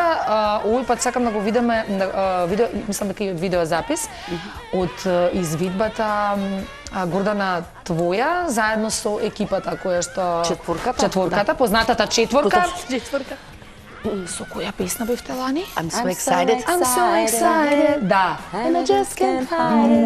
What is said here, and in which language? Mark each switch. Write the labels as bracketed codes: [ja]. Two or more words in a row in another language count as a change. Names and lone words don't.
[mk] Овој пат сакам да го видиме, мислам дека и од видеозапис, од извидбата Гордана твоја, заедно со екипата која што... Четворката, познатата четворка. Со која песна бевте лани? [en] I'm so excited. I'm so excited. Да. And I just can't hide it.